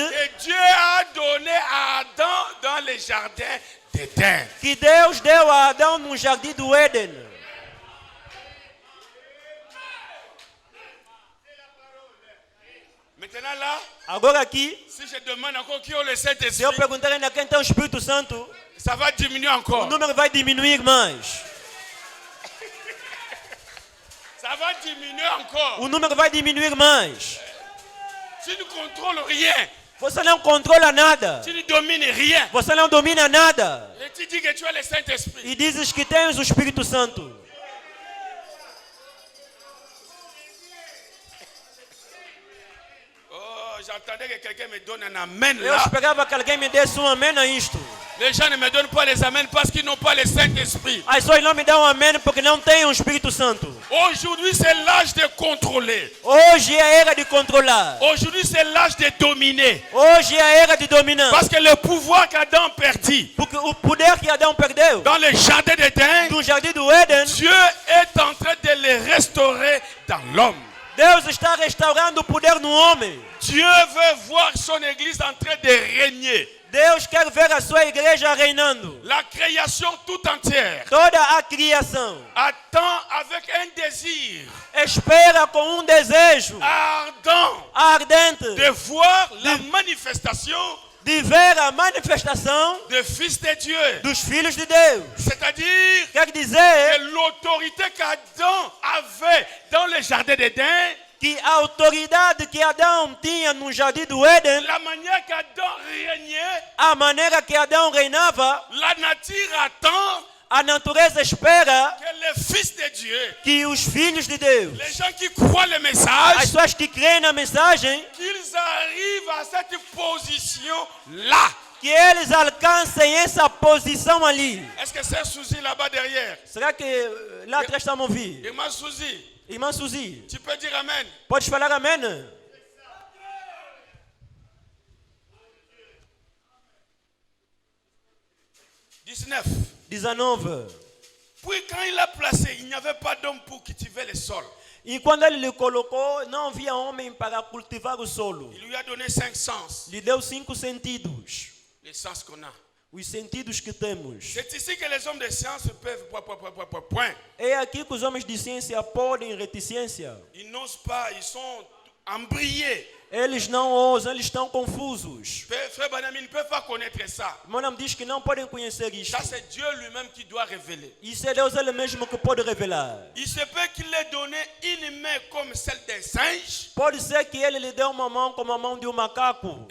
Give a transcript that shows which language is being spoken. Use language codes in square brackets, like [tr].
[fr] que Dieu a donné à Adam dans les jardins d'Éden. [pt] que Deus deu a Adão no jardim do Éden. [fr] Maintenant là, [pt] Agora aqui, [fr] si je demande encore qui ont le [pt] se eu [fr] Saint-Esprit, [pt] perguntar ainda quem tem o Espírito Santo, [fr] ça va diminuer [pt] o [fr] encore. [pt] número vai diminuir mais. [fr] Ça va diminuer encore. [pt] O número vai diminuir mais. [fr] Tu ne contrôles rien. [pt] Você não controla nada. [fr] Tu ne domines rien. [pt] Você não domina nada. [fr] Et tu dis que tu as le Saint-Esprit. [pt] E dizes que tens o Espírito Santo. [fr] Oh, j'entendais que quelqu'un me donne un amen [pt] Eu [fr] là. [pt] esperava que alguém me desse amém a isto. [fr] Les gens ne me donnent pas les amens parce qu'ils n'ont pas le Saint-Esprit. [pt] As pessoas não me dão amém porque não têm o Espírito Santo. [fr] Aujourd'hui, c'est l'âge de contrôler. [pt] Hoje é a era de controlar. [fr] Aujourd'hui, c'est l'âge de dominer. [pt] Hoje é a era de dominar. [fr] Parce que le pouvoir qu'Adam perdit [pt] Porque o poder que Adão perdeu [fr] dans le jardin d'Éden, [pt] no jardim do Éden, [fr] Dieu est en train de le restaurer dans l'homme. [pt] Deus está restaurando o poder no homem. [fr] Dieu veut voir son église en train de régner. [pt] Deus quer ver a sua igreja reinando. [fr] La création tout entière [pt] Toda a criação [fr] attend avec un désir [pt] espera com desejo [fr] ardent [pt] ardente [fr] de voir la manifestation [pt] de ver a manifestação [fr] des fils de Dieu. [pt] dos filhos de Deus. [fr] C'est-à-dire [pt] Quer dizer [fr] que l'autorité qu'Adam avait dans le jardin d'Éden, [pt] que a autoridade que Adão tinha no jardim do Éden, [fr] la manière qu'Adam régnait, [pt] a maneira que Adão reinava, [fr] la nature attend [pt] A natureza espera [fr] que les fils de Dieu, [pt] que os filhos de Deus, [fr] les gens qui croient le [pt] as [fr] message, [pt] pessoas que creem na mensagem, [fr] qu'ils arrivent à cette position-là. [pt] que eles alcancem essa posição ali. [fr] Est-ce que c'est Suzy là-bas derrière? [pt] Será que lá atrás estão a ouvir? Irmã Suzy, Irmã Suzy, [fr] tu peux dire Amen. [pt] podes falar amém? 19. 19. [fr] Puis quand il l'a placé, il n'y avait pas d'homme pour cultiver le sol. [pt] E quando ele lhe colocou, não havia homem para cultivar o solo. [fr] Il lui a donné 5 sens, [pt] Lhe deu 5 sentidos. [fr] les sens qu'on a. [pt] Os sentidos que temos. [fr] C'est ici que les hommes de science peuvent point. [pt] É aqui que os homens de ciência podem reticência. [fr] Ils n'osent pas, ils sont embrouillés. [pt] Eles não ousam, eles estão confusos. [fr] Frère Branham, ils ne peuvent pas connaître ça. [pt] Meu nome diz que não podem conhecer isto. [fr] Ça, c'est Dieu lui-même qui doit révéler. [pt] Isso é Deus ele mesmo que pode revelar. [fr] Il se peut qu'il ait donné une main comme celle d'un singe [pt] Pode ser que ele lhe deu uma mão como a mão de um macaco.